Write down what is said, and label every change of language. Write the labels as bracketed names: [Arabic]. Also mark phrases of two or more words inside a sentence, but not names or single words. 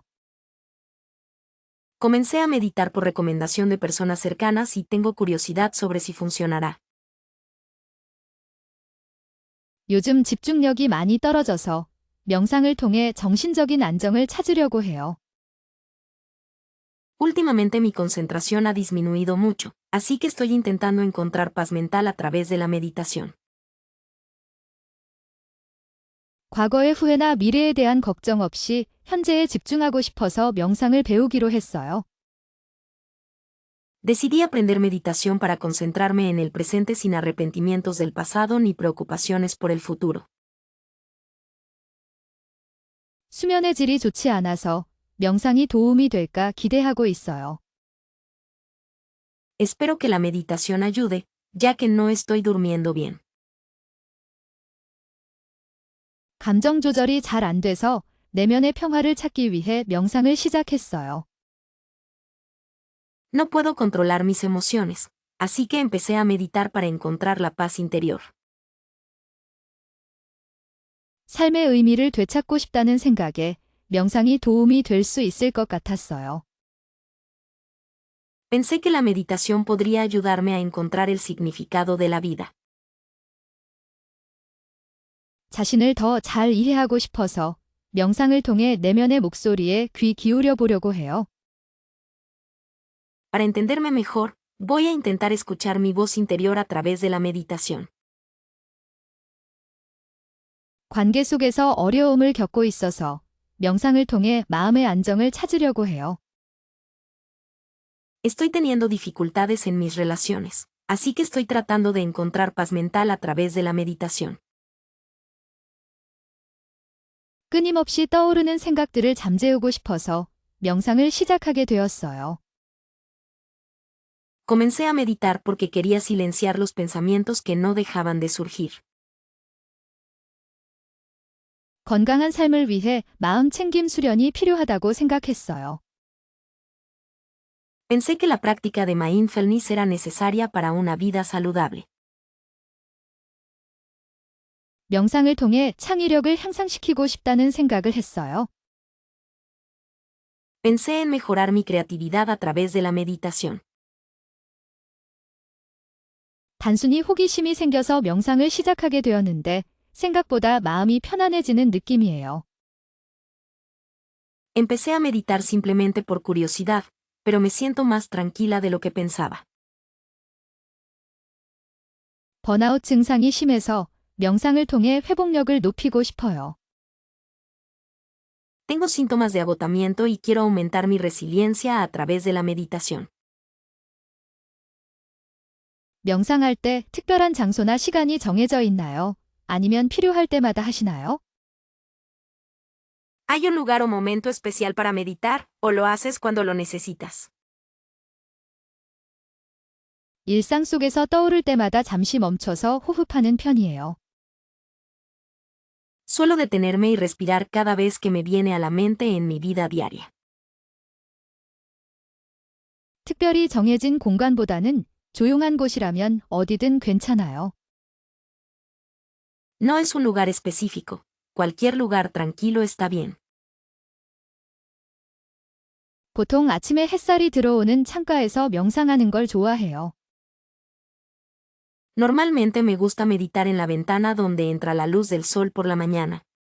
[Spanish] Comencé a meditar por recomendación de personas cercanas y tengo curiosidad sobre si funcionará. [Korean] 요즘 집중력이 많이 떨어져서 명상을 통해 정신적인 안정을 찾으려고 해요. [Spanish] Últimamente mi concentración ha disminuido mucho, así que estoy intentando encontrar paz mental a través de la meditación. [Korean] 과거의 후회나 미래에 대한 걱정 없이 현재에 집중하고 싶어서 명상을 배우기로 했어요. [Spanish] Decidí aprender meditación para concentrarme en el presente sin arrepentimientos del pasado ni preocupaciones por el futuro. [Korean] 수면의 질이 좋지 않아서 명상이 도움이 될까 기대하고 있어요. [Spanish] Espero que la meditación ayude, ya que no estoy durmiendo bien. [Korean] 감정 조절이 잘 안 돼서 내면의 평화를 찾기 위해 명상을 시작했어요. [Spanish] No puedo controlar mis emociones, así que empecé a meditar para encontrar la paz interior. [Korean] 삶의 의미를 되찾고 싶다는 생각에 명상이 도움이 될 수 있을 것 같았어요. [Spanish] Pensé que la meditación podría ayudarme a encontrar el significado de la vida. [Korean] 자신을 더 잘 이해하고 싶어서 명상을 통해 내면의 목소리에 귀 기울여 보려고 해요. [Spanish] Para entenderme mejor, voy a intentar escuchar mi voz interior a través de la meditación. [Korean] 관계 속에서 어려움을 겪고 있어서 명상을 통해 마음의 안정을 찾으려고 해요. [Spanish] Estoy teniendo dificultades en mis relaciones, así que estoy tratando de encontrar paz mental a través de la meditación. [Korean] 끊임없이 떠오르는 생각들을 잠재우고 싶어서 명상을 시작하게 되었어요. [Spanish] Comencé a meditar porque quería silenciar los pensamientos que no dejaban de surgir. [Korean] 건강한 삶을 위해 마음 챙김 수련이 필요하다고 생각했어요. [Spanish] Pensé que la práctica de mindfulness era necesaria para una vida saludable. [Korean] 명상을 통해 창의력을 향상시키고 싶다는 생각을 했어요. [Spanish] Pensé en mejorar mi creatividad a través de la meditación. [Korean] 단순히 호기심이 생겨서 명상을 시작하게 되었는데 생각보다 마음이 편안해지는 느낌이에요. [Spanish] Empecé a meditar simplemente por curiosidad, pero me siento más tranquila de lo que pensaba. [Korean] 번아웃 증상이 심해서 명상을 통해 회복력을 높이고 싶어요. [Spanish] Tengo síntomas de agotamiento y quiero aumentar mi resiliencia a través de la meditación. [Korean] 명상할 때 특별한 장소나 시간이 정해져 있나요? 아니면 필요할 때마다 하시나요? [Spanish] ¿Hay un lugar o momento especial para meditar, o lo haces cuando lo necesitas? [Korean] 일상 속에서 떠오를 때마다 잠시 멈춰서 호흡하는 편이에요. [Spanish] Suelo detenerme y respirar cada vez que me viene a la mente en mi vida diaria. [Korean] 특별히 정해진 공간보다는 조용한 곳이라면 어디든 괜찮아요. [Spanish] No es un lugar específico. Cualquier lugar tranquilo está bien. [Korean] 보통 아침에 햇살이 들어오는 창가에서 명상하는 걸 좋아해요. [Spanish] Normalmente me gusta meditar en la ventana donde entra la luz del sol por la mañana.